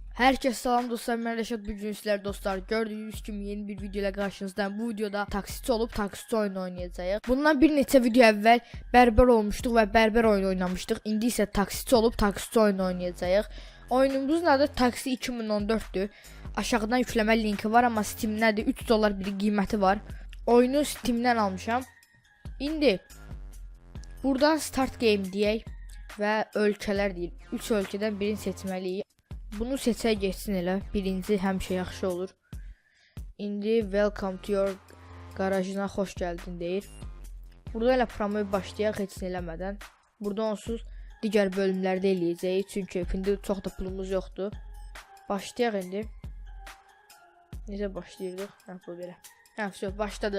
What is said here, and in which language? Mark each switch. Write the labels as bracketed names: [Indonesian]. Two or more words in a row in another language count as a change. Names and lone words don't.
[Turkish] Herkese selam dostlar, ben Reşat. Bugün sizler dostlar gördüğünüz gibi yeni bir video ile karşınızdayım. Bu videoda taksitçi olup taksitçi oyunu oynayacağız. [Azerbaijani] Bundan bir neçə video əvvəl berber olmuşduq və berber oyunu oynamışdıq. İndi isə taksitçi olub taksitçi oyunu oynayacağıq. Oyunumuzun adı Taksi 2014'dür. Aşağıdan yükləmə linki var, amma Steam'dədir. 3 dollar bir qiyməti var. Oyunu Steam'dən almışam. İndi buradan [English] start game [Azerbaijani] deyək və ölkələr deyil. 3 ölkədən birini seçməliyik. Bunu seçə geçsin elə. Birinci həmişə yaxşı olur. İndi [English] welcome to your [Azerbaijani] garajına xoş gəldin deyir. Burada elə promoya başlayaq heç nə eləmədən. Burada onsuz digər bölümlərdə eləyəcəyik. Çünki indi çox da pulumuz yoxdur. Başlayaq indi. Necə başlayırdıq? Bu belə. Başladıq.